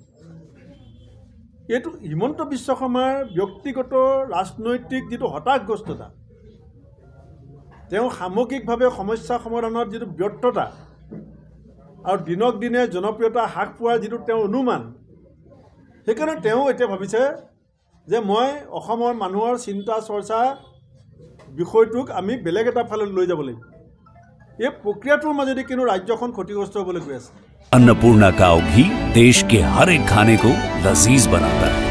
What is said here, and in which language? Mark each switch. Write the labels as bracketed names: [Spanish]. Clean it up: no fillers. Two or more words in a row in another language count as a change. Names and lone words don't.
[Assamese] এইটো হিমন্ত বিশ্ব শৰ্মাৰ ব্যক্তিগত ৰাজনৈতিক যিটো হতাশগ্ৰস্ততা, তেওঁ সামগ্ৰিকভাৱে সমস্যা সমাধানত যিটো ব্যৰ্থতা আৰু দিনক দিনে জনপ্ৰিয়তা হ্ৰাস পোৱাৰ যিটো তেওঁৰ অনুমান, সেইকাৰণে তেওঁ এতিয়া ভাবিছে যে মই অসমৰ মানুহৰ চিন্তা চৰ্চা বিষয়টোক আমি বেলেগ এটা ফালে লৈ যাব লাগিব। এই প্ৰক্ৰিয়াটোৰ মাজেদি কিন্তু ৰাজ্যখন ক্ষতিগ্ৰস্ত হ'বলৈ গৈ আছে। [Hindi] अन्नपूर्णा काव घी देश के हर एक खाने को लजीज बनाता है।